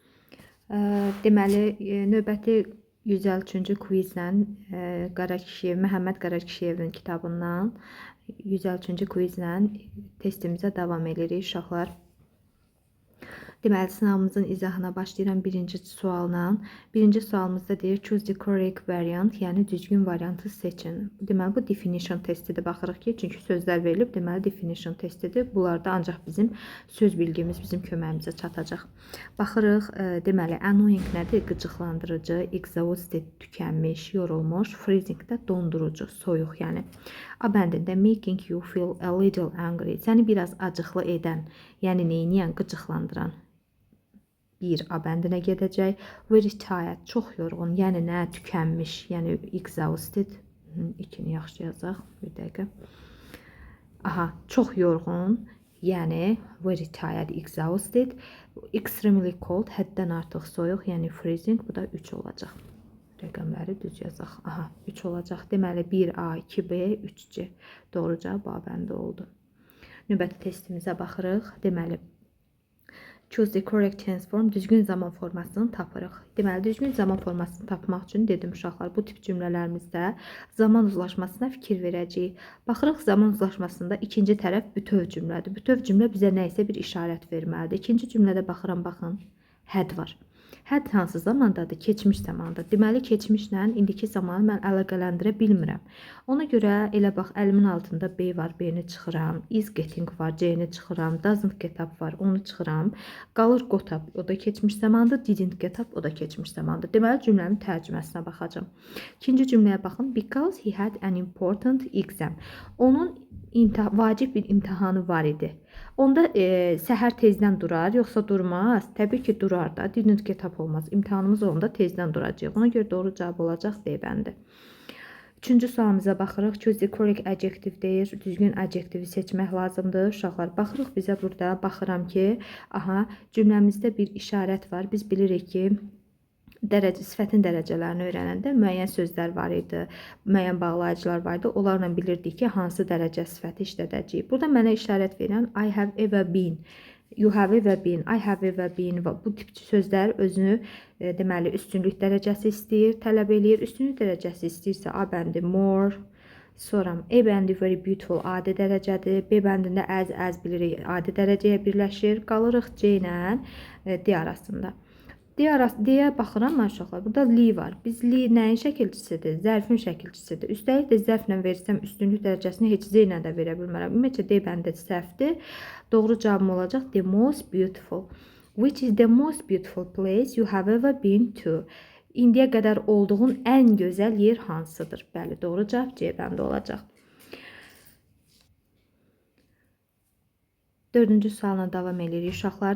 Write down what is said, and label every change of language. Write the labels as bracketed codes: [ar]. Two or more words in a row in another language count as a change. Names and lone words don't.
[az] Deməli, növbəti 153-cü kvizlə Məhəmməd Qarakişiyevin kitabından 153-cü kvizlə testimizə davam edirik uşaqlar. Deməli, sınavımızın izahına başlayıram birinci sualla. Birinci sualımızda deyir, [en] choose the correct variant, [az] yəni düzgün variantı seçin. Deməli, bu definition testidir. Baxırıq ki, çünki sözlər verilib, deməli, definition testidir. Bunlarda ancaq bizim söz bilgimiz bizim köməyimizə çatacaq. Baxırıq, deməli, annoying nədir? Qıcıqlandırıcı, exhausted, tükənmiş, yorulmuş, freezing də dondurucu, soyuq, yəni. [en] A bəndində making you feel a little angry, [az] səni biraz acıqlı edən, yəni neyniyən, qıcıqlandıran. Bir A bəndinə gedəcək. [en] Very tired, [az] çox yorğun, yəni nə? Tükənmiş, yəni exhausted. İkini yaxşı yazaq, bir dəqiqə. Aha, çox yorğun, yəni [en] very tired, [az] exhausted. [en] Extremely cold, [az] həddən artıq soyuq, yəni freezing, bu da 3 olacaq. Rəqəmləri düz yazaq. Aha, 3 olacaq. Deməli, 1A, 2B, 3C. Doğru cavab A bəndi oldu. Növbəti testimizə baxırıq. Deməli, [en] choose the correct tense form, [az] düzgün zaman formasını tapırıq. Deməli, düzgün zaman formasını tapmaq üçün dedim uşaqlar, bu tip cümlələrimizdə zaman uzlaşmasına fikir verəcəyik. Baxırıq, zaman uzlaşmasında ikinci tərəf bütöv cümlədir. Bütöv cümlə bizə nə isə bir işarət verməlidir. İkinci cümlədə baxıram, baxın, had var. Had hansı zamandadır? Keçmiş zamandadır. Deməli, keçmişlə indiki zamanı mən əlaqələndirə bilmirəm. Ona görə elə bax, əlimin altında B var, B-ni çıxıram. [en] Is getting [az] var, C-ni çıxıram. [en] Doesn't get up [az] var, onu çıxıram. Qalır [en] got up, [az] o da keçmiş zamandır. [en] Didn't get up, [az] o da keçmiş zamandır. Deməli, cümlənin tərcüməsinə baxacağım. İkinci cümləyə baxın. [en] Because he had an important exam. [az] Onun vacib bir imtahanı var idi. Onda səhər tezdən durar, yoxsa durmaz? Təbii ki, durar da. [en] Didn't get up [az] olmaz. İmtahanımız onda tezdən duracaq. Ona görə doğru cavab olacaq D bəndi. Üçüncü sualımıza baxırıq. [en] Choose the correct adjective deyir. [az] Düzgün adjektivi seçmək lazımdır. Uşaqlar, baxırıq bizə burada. Baxıram ki, aha, cümləmizdə bir işarət var. Biz bilirik ki, sifətin dərəcələrini öyrənəndə müəyyən sözlər var idi, müəyyən bağlayıcılar var idi. Onlarla bilirdik ki, hansı dərəcə sifəti işlədəcəyik. Burada mənə işarət verən [en] I have ever been, you have ever been, I have ever been. [az] Bu tip sözlər özünü deməli üstünlük dərəcəsi istəyir, tələb eləyir. Üstünlük dərəcəsi istəyirsə A bəndi more, sonra E bəndi [en] very beautiful [az] adi dərəcədir. B bəndində as bilirik adi dərəcəyə birləşir. Qalırıq C ilə D arasında. D-yə baxıram uşaqlar. Burada li var. Biz li nəyin şəkilçisidir? Zərfin şəkilçisidir. Üstəlik də zərflə versəm üstünlük dərəcəsini heç Z ilə də verə bilmərəm. Ümumiyyətlə D bəndə səhvdir. Doğru cavabım olacaq [en] the most beautiful. Which is the most beautiful place you have ever been to? [az] İndiyə qədər olduğun ən gözəl yer hansıdır? Bəli, doğru cavab C bəndə olacaq. Dördüncü sualına davam edirik uşaqlar.